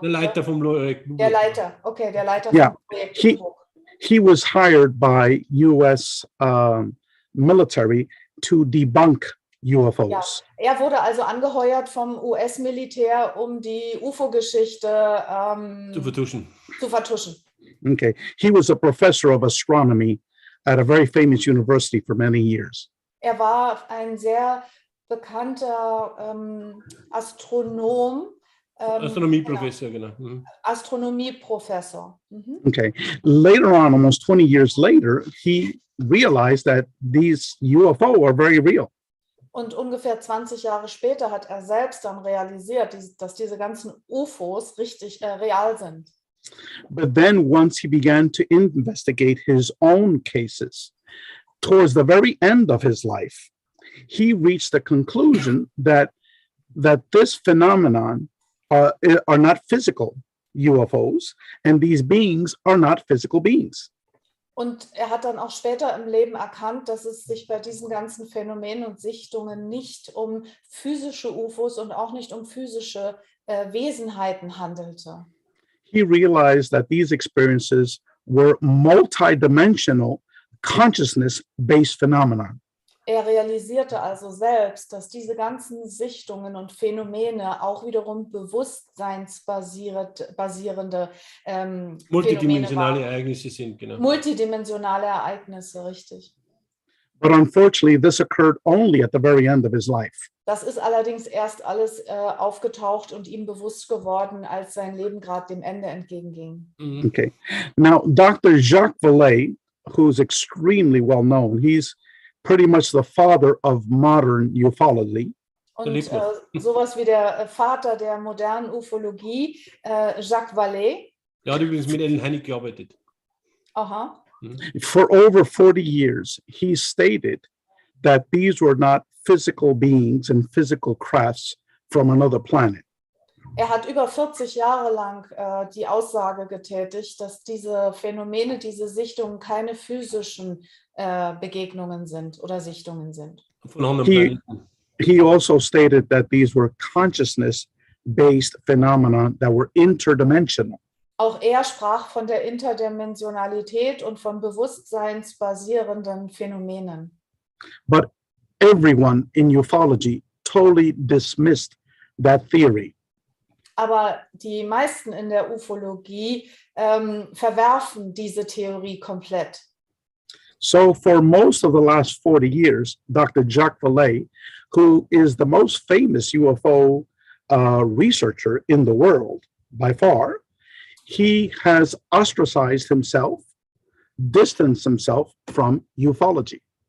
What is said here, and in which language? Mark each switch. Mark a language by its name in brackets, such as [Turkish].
[German] Der Leiter vom Project Blue Book. Der Leiter, okay, der Leiter vom Project Blue Book. [English] He was hired by US military to debunk UFOs. [German] Ja, er wurde also angeheuert vom US-Militär, um die UFO-Geschichte zu vertuschen. [English] Okay. He was a professor of astronomy at a very famous university for many years. [German] Er war ein sehr bekannter Astronom. Astronomieprofessor, genau. Astronomieprofessor. [English] Okay. Later on, almost 20 years later, he realized that these UFO are very real. [German] Und ungefähr 20 Jahre später hat er selbst dann realisiert, dass diese ganzen UFOs richtig real sind. [English] But then once he began to investigate his own cases, towards the very end of his life, he reached the conclusion that this phenomenon are not physical UFOs, and these beings are not physical beings. [German] Und er hat dann auch später im Leben erkannt, dass es sich bei diesen ganzen Phänomenen und Sichtungen nicht um physische UFOs und auch nicht um physische Wesenheiten handelte. [English] He realized that these experiences were multidimensional consciousness-based phenomena. [German] Er realisierte also selbst, dass diese ganzen Sichtungen und Phänomene auch wiederum bewusstseinsbasierende multidimensionale Ereignisse sind, genau. Multidimensionale Ereignisse, richtig. [English] But unfortunately, this occurred only at the very end of his life. [German] Das ist allerdings erst alles aufgetaucht und ihm bewusst geworden, als sein Leben gerade dem Ende entgegenging. [English] Okay. Now, Dr. Jacques Vallée, who's extremely well known, he's pretty much the father of modern ufology. [German] Und sowas wie der Vater der modernen Ufologie, Jacques Vallée. Er hat übrigens mit Ellen Heinig gearbeitet. Aha. [English] For over 40 years, he stated that these were not physical beings and physical crafts from another planet. [German] Er hat über 40 Jahre lang die Aussage getätigt, dass diese Phänomene, diese Sichtungen keine physischen Begegnungen sind oder Sichtungen sind. Von anderen Planeten. [English] He also stated that these were consciousness-based phenomena that were interdimensional. [German] Auch er sprach von der Interdimensionalität und von bewusstseinsbasierenden Phänomenen. [English] But everyone in ufology totally dismissed that theory. [German] Aber die meisten in der Ufologie verwerfen diese Theorie komplett. [English] So for most of the last 40 years, Dr. Jacques Vallée, who is the most famous UFO researcher in the world by far, he has ostracized himself, distanced himself from ufology.